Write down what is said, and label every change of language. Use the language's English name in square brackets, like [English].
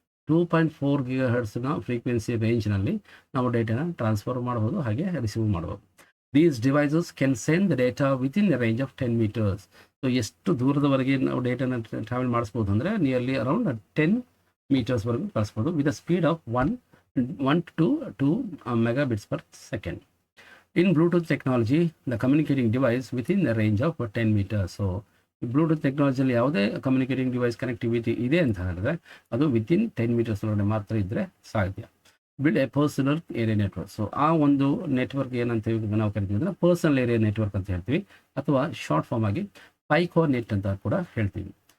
[Kannada] 2.4 GHzನ frequency ರೇಂಜ್ನಲ್ಲಿ ನಾವು ಡೇಟಾನ transfer ಮಾಡಬಹುದು, ಹಾಗೆ ರಿಸೀವ್ ಮಾಡಬಹುದು. [English] These devices can send the data within the range of 10 meters. [Kannada] So ಎಷ್ಟು ದೂರದವರೆಗೆ ನಾವು ಡೇಟಾನ ಟ್ರಾವೆಲ್ ಮಾಡಿಸ್ಬೋದು ಅಂದರೆ ನಿಯರ್ಲಿ ಅರೌಂಡ್ 10 meters ಕಳಿಸ್ಬೋದು [English] With a speed of 1 to 2 megabits per second. In Bluetooth technology, the communicating device within the range of 10 meters. [Kannada] So Bluetooth ಟೆಕ್ನಾಲಜಿಯಲ್ಲಿ ಯಾವುದೇ communicating device connectivity ಇದೆ ಅಂತ ಹೇಳಿದ್ರೆ ಅದು ವಿತಿನ್ 10 meters ಒಳಗಡೆ ಮಾತ್ರ ಇದ್ದರೆ ಸಾಧ್ಯ. [English] Build a personal area network. [Kannada] So ಆ ಒಂದು ನೆಟ್ವರ್ಕ್ ಏನಂತ ನಾವು ಕರಿತೀವಿ ಅಂದರೆ ಪರ್ಸನಲ್ ಏರಿಯಾ ನೆಟ್ವರ್ಕ್ ಅಂತ ಹೇಳ್ತೀವಿ, ಅಥವಾ ಶಾರ್ಟ್ ಫಾರ್ಮ್ ಆಗಿ ಪೈಕೋರ್ ನೆಟ್ ಅಂತ ಕೂಡ ಹೇಳ್ತೀವಿ.